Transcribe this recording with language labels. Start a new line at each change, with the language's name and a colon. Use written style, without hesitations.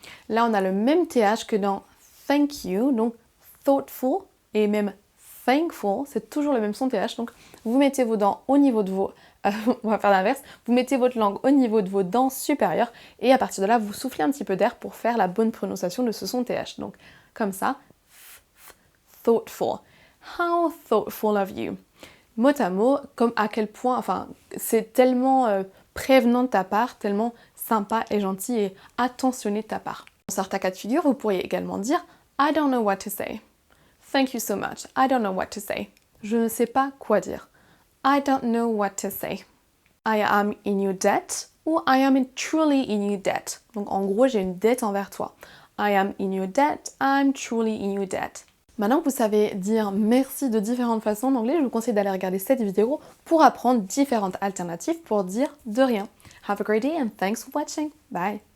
French: Là, on a le même TH que dans thank you. Donc, thoughtful et même thankful, c'est toujours le même son TH. Donc, vous mettez vos dents au niveau de vos... on va faire l'inverse. Vous mettez votre langue au niveau de vos dents supérieures et à partir de là, vous soufflez un petit peu d'air pour faire la bonne prononciation de ce son TH. Donc, comme ça, thoughtful.
English: How thoughtful of you.
French: Mot à mot, comme à quel point, enfin, c'est tellement prévenant de ta part, tellement sympa et gentil et attentionné de ta part. Dans certains cas de figure, vous pourriez également dire
English: I don't know what to say. Thank you so much. I don't know what to say.
French: Je ne sais pas quoi dire.
English: I don't know what to say. I am in your debt ou I am truly in your debt.
French: Donc en gros, j'ai une dette envers toi.
English: I am in your debt, I'm truly in your debt.
French: Maintenant que vous savez dire merci de différentes façons en anglais, je vous conseille d'aller regarder cette vidéo pour apprendre différentes alternatives pour dire de rien.
English: Have a great day and thanks for watching. Bye!